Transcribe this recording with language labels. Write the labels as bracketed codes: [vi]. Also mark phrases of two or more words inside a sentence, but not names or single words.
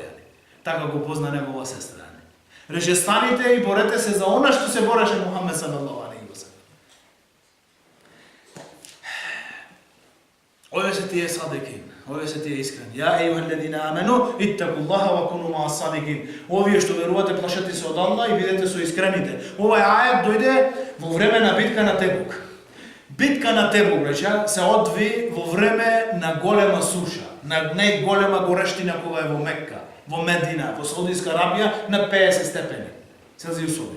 [mk] Така го позна негова сестра. Рече: "Станите и борете се за она што се бореше Мухамед [ar] صلى الله عليه وسلم." [mk] Овие се тие садикин, овие се тие искрени. [ar] يا أيها الذين آمنوا اتقوا الله وكونوا مع الصادقين. [mk] Овие што верувате, плашете се од Аллах и бидете со искрените. Овој ајат дојде во време на битка на Тебук. Битка на Тебук, рече, се одви во време на голема суша, на најголема горештина кога е во Мекка, во Медина, во Саудиска Арабија, на 50 степени Целзиусови.